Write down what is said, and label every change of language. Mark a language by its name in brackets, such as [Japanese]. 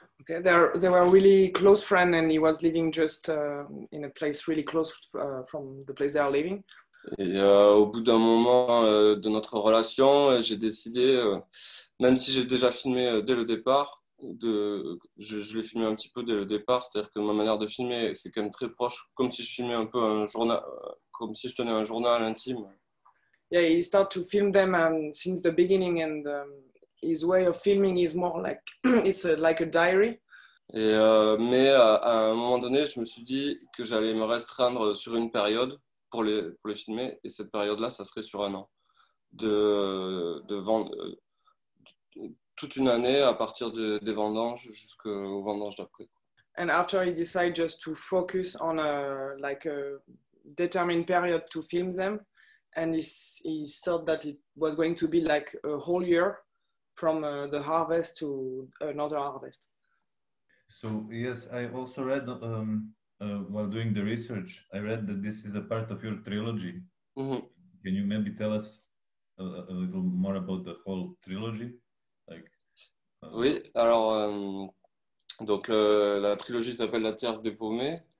[English] Okay, they were really close friends, and he was living just in a place really close from the place they are living. [French] Et au bout d'un moment de notre relation, j'ai décidé, même si j'ai déjà filmé dès le départ, je l'ai filmé un petit peu dès le départ, c'est-à-dire que ma manière de filmer, c'est quand même très proche, comme si je filmais un peu un journal, comme si je tenais un journal intime. [English] Yeah, he started to film them since the beginning, and his way of filming is more like it's like a diary. [French] Et mais à un moment donné, je me suis dit que j'allais me restreindre sur une période pour les filmer, et cette période-là, ça serait sur un an, de vendre toute une année à partir des vendanges jusqu'aux vendanges d'après. [English] And after he decided just to focus on a determined period to film them, and he thought that it was going to be like a whole year from the harvest to another harvest. So yes, I also read while doing the research, I read that this is a part of your trilogy. Mm-hmm. Can you maybe tell us a little more about the whole trilogy? [French] Oui, alors donc la trilogie s'appelle La Tierce des Paumés.